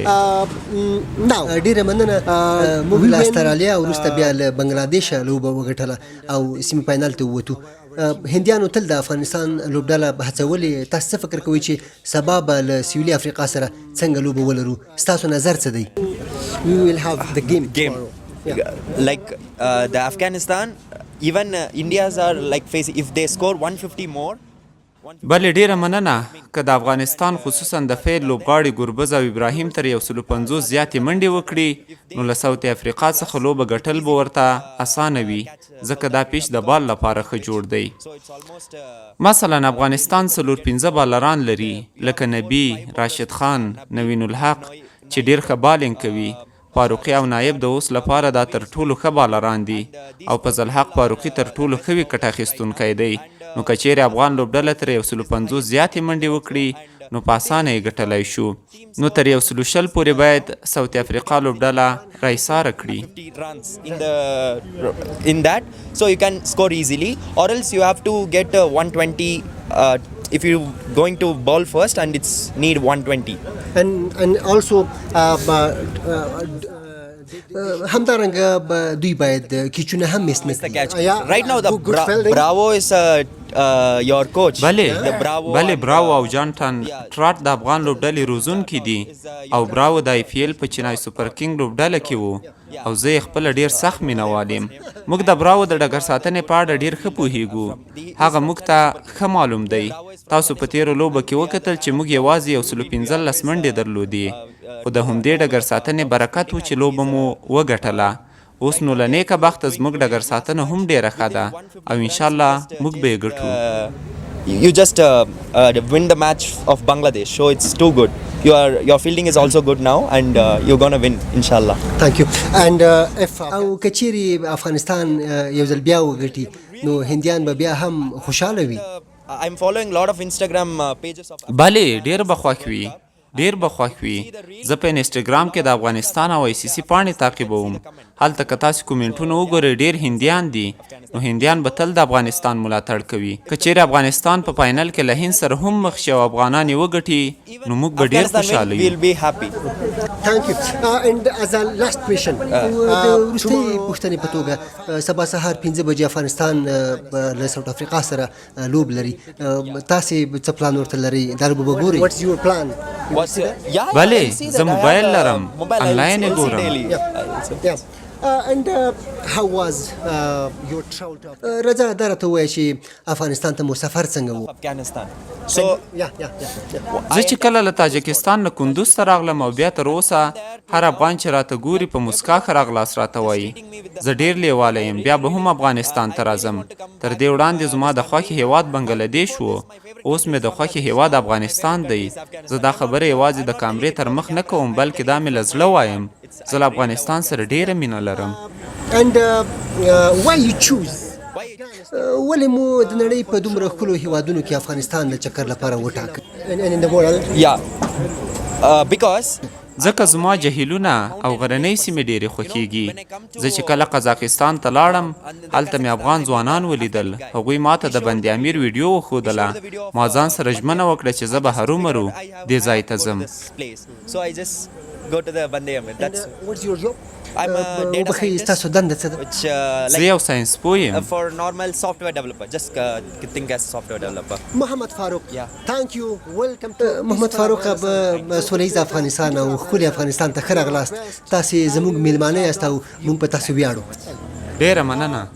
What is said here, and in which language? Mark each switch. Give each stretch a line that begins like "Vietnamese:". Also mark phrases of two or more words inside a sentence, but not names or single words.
Pashto: ډېره مننه. موږ له استرالیا وروسته بیا له بنګلادیشه لوبه وګټله او سیمي فاینل ته ووتو. هندیانو تل د افغانستان لوبډله هڅولې. تاسو څه فکر کوئ چې سبا به له سویلي افریقا سره څنګه لوبه ولرو؟ ستاسو نظر څه دی؟
English: We will have the game tomorrow. Like the Afghanistan, even India's are like facing, if they score 150 more.
Pashto: بلې ډېره مننه. که د افغانستان خصوصا د فیل لوبغاړي ګربز او ابراهیم تر 150 زیاتې منډې وکړي نو له ساوت افریقا څخه لوبه ګټل به ورته اسانه وي، ځکه دا پیچ د بال لپاره ښه جوړ دی. مثلا افغانستان 4-5 بالران لري لکه نبی، راشد خان، نوین الحق چې ډېر ښه بالینګ کوي. فاروقي او نایب د اوس لپاره دا تر ټولو ښه بالران دي او فضل حق فاروقي تر ټولو ښه وکټ اخیستونکی دی. نو که چیرې افغان لوبډله تر 150 زیاتې منډې وکړي نو په اسانه یې ګټلی شو. نو تر 120 پورې باید ساوت افریقا لوبډله راایساره کړي.
English: In that, so you can score easily, or else you have to get 120 if you going to ball first and it's need 120. And also
Pashto: همدارنګه دوی باید کیچونه هم میس نه کړي.
English: Right now the Bravo is your coach.
Pashto: بله براو او جانټن ټراټ د افغان لوبډلې روزونکي دي او براو د IPL په چینای سوپر کینګ لوبډله کې وو او زه یې خپله ډېر سخت مینوال یم. موږ د براو د ډګر ساتنې په اړه ډېر ښه پوهیږو. هغه موږ ته ښه معلوم دی. تاسو په تېرو لوبه کې وکتل چې موږ یوازې 115 منډې درلودې، خو د همدې ډګر ساتنې برکت و چې لوبه مو وګټله. اوس نو له نیکه بخته زموږ ډګر ساتنه هم ډېره ښه ده او انشاءالله موږ به یې ګټو.
English: You just win the match of Bangladesh, so it's too good. Your fielding is also good now and you're going to win inshallah. Thank you. And if
Pashto: او کچيري افغانستان یو ځل بیا وګټي نو هندیان به بیا هم خوشاله وي.
English: I'm following a lot of Instagram pages of
Pashto: بله ډېر به خوښ وي. زه په انسټاګرام کې د افغانستان او ICC پاڼې تعقیبوم. هلته که تاسو کومنټونه وګورئ ډېر هندیان دي. نو هندیان به تل د افغانستان ملاتړ کوي. که چیرې افغانستان په فاینل کې له هند سره هم مخ شي او افغانان یې وګټي نو موږ به ډېر خوشحاله یو.
English: We'll be happy. Thank you. And as a last question,
Pashto: وروستۍ پوښتنې په توګه سبا سهار 5 بجې افغانستان له ساوت افریقا سره لوب لري. تاسې څه پلان ورته لرئ؟ دا لوبه به ګورئ؟
English: What's your plan?
Pashto: بله زه موبایل لرم، انلاین یې ګورم.
English: And how was your travel to
Pashto: رضا دا راته ووایه چې افغانستان ته مو سفر څنګه و؟ So زه چې کله له تاجکستان نه کندوز ته راغلم او بیا تر اوسه هر افغان چې راته ګوري په مسکا ښه راغلاست راته وایي. زه ډېر لیواله یم، بیا به هم افغانستان ته راځم. تر دې وړاندې زما د خوښې هیواد بنګلادیش و، اوس مې د خوښې هیواد افغانستان دی. زه دا خبره یوازې د کامرې تر مخ نه کوم بلکې دا مې له زړه وایم. زه له افغانستان سره ډېره مینه لرم.
English: And why you choose
Pashto: ولې مو د نړۍ په دومره ښکلو هیوادونو کې افغانستان د چکر لپاره وټاکه؟
English: In the world. Yeah. Because
Pashto: ځکه زما جهیلونه او غرنۍ سیمې ډېرې خوښیږي. زه چې کله قزاقستان ته لاړم هلته مې افغان ځوانان ولیدل. هغوی ماته د بند امیر ویډیو وښودله. ما ځان سره ژمنه وکړه چې زه به هرومرو دې ځای ته ځم.
English: So I just go to the Bande Amir. That's What's your job? I'm a data
Pashto: وبخښئ
English: scientist,
Pashto: ستاسو دنده څه ده؟
English: which
Pashto: زه یو ساینس پوه یم.
English: for normal software developer. Just think as software developer.
Pashto: محمد فاروق Yeah.
English: thank you welcome to
Pashto: محمد فاروق به سولیز افغانستان او ښکلي افغانستان ته ښه راغلاست. تاسې زموږ میلمانه یاست او موږ په تاسو ویاړو. ډېره مننه.